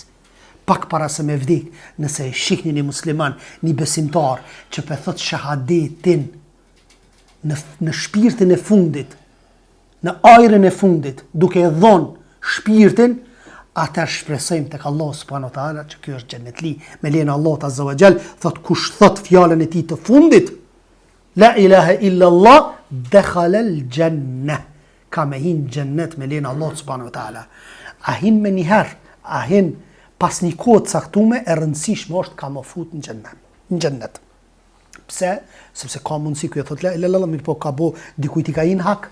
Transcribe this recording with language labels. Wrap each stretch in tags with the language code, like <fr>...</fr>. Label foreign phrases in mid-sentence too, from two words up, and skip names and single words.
<sq>Pak para se me vdek, nëse e shikni një musliman, një besimtar, që pe thot shahadetin, në shpirtin e fundit, në ajrin e fundit, duke e dhonë shpirtin, atër shpresojmë tek Allah</sq> <ar>سبحانه وتعالى</ar> <sq>që ky është xhenetli, me lejen e Allahut</sq> <ar>عز وجل,</ar> <sq>thot kush thot fjalën e tij të fundit,</sq> <ar>لا إله إلا الله، دخل الجنة,</ar> <sq>ka me hin xhennet me lejen e Allahut</sq> <ar>سبحانه وتعالى.</ar> <sq>A hin me njëherë, a hin pas një kohë të caktuar, e rëndësishme është ka më fut në xhennet. Pse? Sepse ka mundësi ku e thot mirë po ka bo dikujt i ka hin hak.</sq>